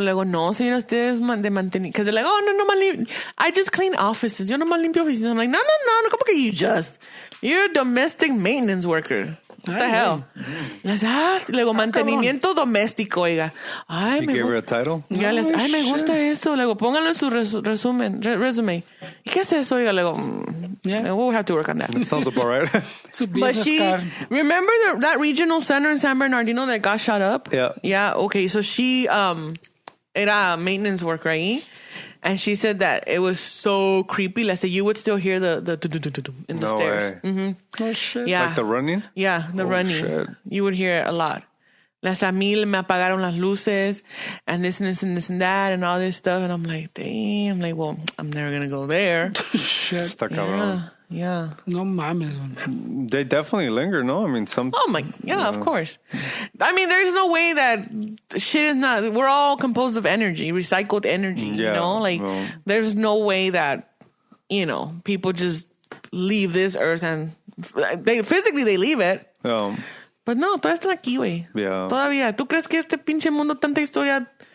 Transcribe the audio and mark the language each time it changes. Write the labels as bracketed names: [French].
[Spanish] Luego, no, señora, ustedes de mantenimiento. Because they're like, no, I just clean offices. Yo nomás limpio oficinas. [English] I'm like, no, ¿cómo que you just? You're a domestic maintenance worker. What the hell? [Spanish] Luego, mantenimiento doméstico, oiga. [English] You gave her a title? [Spanish] Ya me gusta eso. Luego, pónganlo en su resumen. ¿Y qué es eso? [English] Oiga, luego, we'll have to work on that. That sounds about right. But remember that regional center in San Bernardino that got shot up? Yeah. Yeah, okay. So she era maintenance worker ahí. And she said that it was so creepy. Like, you would still hear the in the stairs. Way. Mm-hmm. Oh, shit. Yeah. Like the running? Yeah, the running. Shit. You would hear it a lot. A mí me apagaron las luces and this and that and all this stuff. And I'm like, damn. Like, well, I'm never going to go there. Shit. [Spanish] Está cabrón. [English] Yeah. [Spanish] No mames. [English] They definitely linger, no? I mean, some... Oh, my... Yeah, of course. I mean, there's no way that shit is not... We're all composed of energy, recycled energy, you know? Like, there's no way that, people just leave this earth and... Physically, they leave it. [Spanish] But no, todavía está aquí, güey. [English] Yeah. [Spanish] Todavía. ¿Tú crees que este pinche mundo, tanta historia...